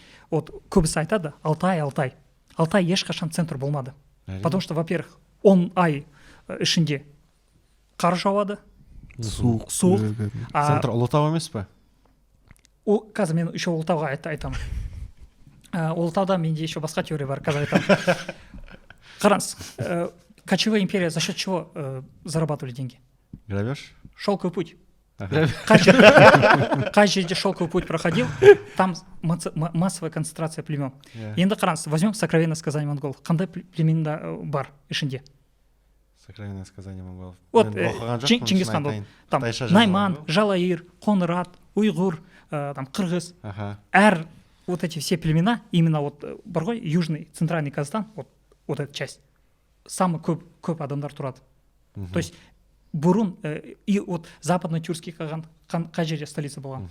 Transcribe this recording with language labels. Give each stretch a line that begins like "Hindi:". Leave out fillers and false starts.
Kazakh: Вот көбісі айтады Алтай ешқашан центр болмады.
Russian: Потому что, во-первых,
Kazakh: 10 ай ішінде қар жауады, суық. Центр Ұлытау емес пе? Қазір мен еще Ұлытауға айтамын. Ұлытауда менде еще басқа теория бар, қазір айтамын.
Russian: Қараңыз, кочевая империя за счет чего зарабатывали деньги? Грабеж? Шелковый путь.
Kazakh: Қай жерде
Russian: шелковый путь проходил, там массовая концентрация племен.
Kazakh: Енді қараңыз,
Russian: возьмем сокровенное сказание монголов.
Kazakh: Қандай племен бар ішінде?
Russian: Сокровенное сказание монголов. Вот Чингисхан был. Там Найман, Жалайыр, Қоңырат, Уйғур, там Қырғыз. Әр вот эти все племена, именно вот бар ғой, Южный, Центральный Казахстан, вот эта часть, самый
Kazakh: көп адамдар тұрады. То есть бұрын
Russian: и вот западно-тюркский
Kazakh: қай жерде столица болған?